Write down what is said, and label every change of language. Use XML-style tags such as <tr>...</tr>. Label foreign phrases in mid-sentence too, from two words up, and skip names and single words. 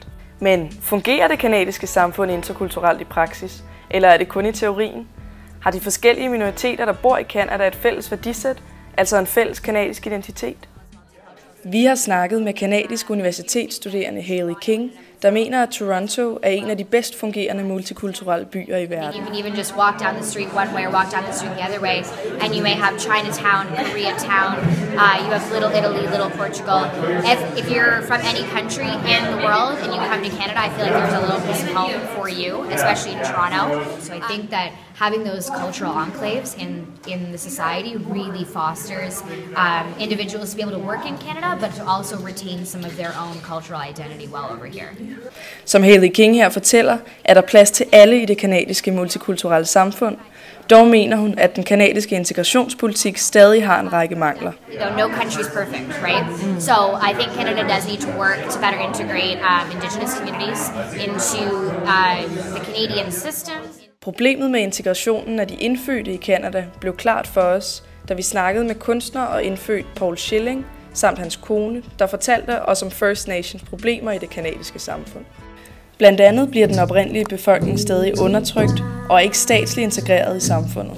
<da>Men fungerer det canadiske samfund interkulturelt i praksis, eller er det kun i teorien? Har de forskellige minoriteter, der bor i Canada, et fælles værdisæt, altså en fælles canadisk identitet? Vi har snakket med canadisk universitetsstuderende Hailey King, der mener, at Toronto er en af de bedst fungerende multikulturelle byer i verden.</da> <en>You can even just walk down the street one way or walk down the street the other way, and you may have Chinatown, Koreatown, you have Little Italy, Little Portugal. If you're from any country in the world and you come to Canada, I feel like there's a little piece of home for you, especially in Toronto. So I think that having those cultural enclaves in the society really fosters individuals to be able to work in Canada, but to also retain some of their own cultural identity well over here.</en> <da>Som Hailey King her fortæller, er der plads til alle i det canadiske multikulturelle samfund. Dog mener hun, at den canadiske integrationspolitik stadig har en række mangler.</da> <en>No country is perfect, right? So I think Canada does need to work to better integrate Indigenous communities into the Canadian system.</en> <da>Problemet med integrationen af de indfødte i Canada blev klart for os, da vi snakkede med kunstner og indfødt Paul Schilling, samt hans kone, der fortalte os om First Nations problemer i det canadiske samfund. Blandt andet bliver den oprindelige befolkning stadig undertrykt og er ikke statsligt integreret i samfundet.</da>